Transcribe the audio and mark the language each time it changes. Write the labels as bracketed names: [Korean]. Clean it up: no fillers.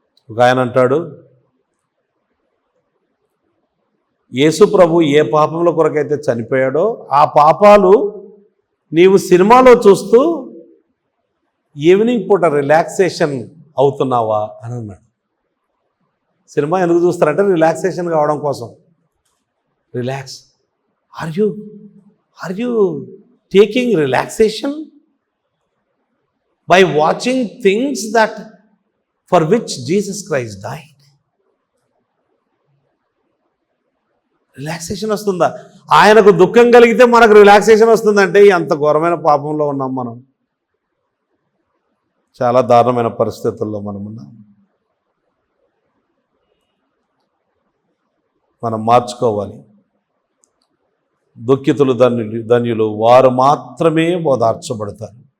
[Telugu] ఒక ఆయన అంటాడు, యేసు ప్రభు ఏ పాపముల కొరకైతే చనిపోయాడో ఆ పాపాలు నీవు సినిమాలో చూస్తూ ఈవినింగ్ పూట రిలాక్సేషన్ అవుతున్నావా అని అన్నాడు. సినిమా ఎందుకు చూస్తారంటే రిలాక్సేషన్ కావడం కోసం. Relax. [English] Are you taking relaxation by watching things that for which Jesus Christ died? [Telugu] Relaxation వస్తుందా? ఆయనకు దుఃఖం కలిగితే మనకు రిలాక్సేషన్ వస్తుందంటే ఎంత ఘోరమైన పాపంలో ఉన్నాం మనం. చాలా దారుణమైన పరిస్థితుల్లో మనం ఉన్నాం. మనం మార్చుకోవాలి. దుఃఖితులు ధన్యులు, వారు మాత్రమే ఓదార్చబడతారు.